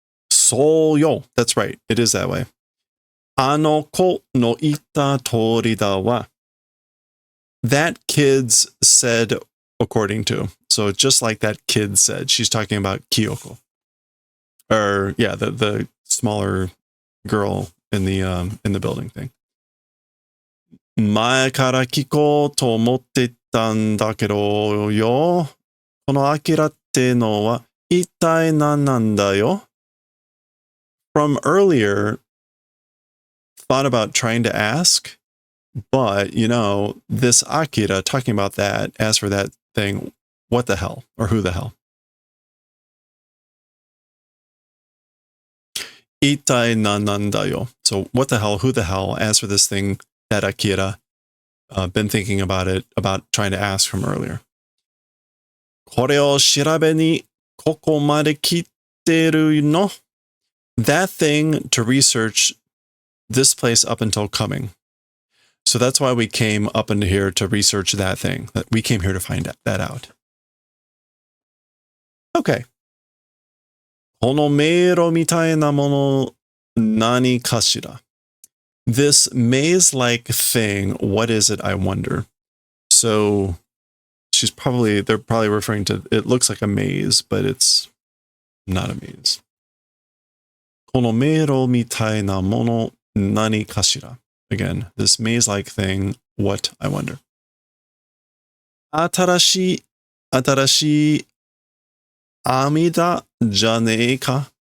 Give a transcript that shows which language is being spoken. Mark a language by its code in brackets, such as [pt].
[en] So yo, that's right. It is that way. [ja] Ano ko no ita tori da wa. [en] That kid's said according to. So just like that kid said, she's talking about Kyoko. Or yeah, the smaller girl in the building thing. [ja] 前から聞こうと思ってたんだけどよ。このアキラってのは一体何なんだよ? [en] From earlier, thought about trying to ask, but, this Akira talking about that, as for that thing, what the hell? Or who the hell? [ja] Itai nanandayo. [en] So what the hell, who the hell, as for this thing that Akira been thinking about trying to ask from earlier. [ja] これを調べにここまで来てるの? [en] That thing to research this place up until coming. So that's why we came up into here to research that thing. That we came here to find that out. Okay. [ja] この迷路みたいなもの何かしら? [en] This maze-like thing, what is it, I wonder? So they're probably referring to, it looks like a maze, but it's not a maze. [ja] この迷路みたいなもの何かしら? [en] Again, this maze-like thing, what, I wonder. [ja] 新しい阿弥陀じゃねえか?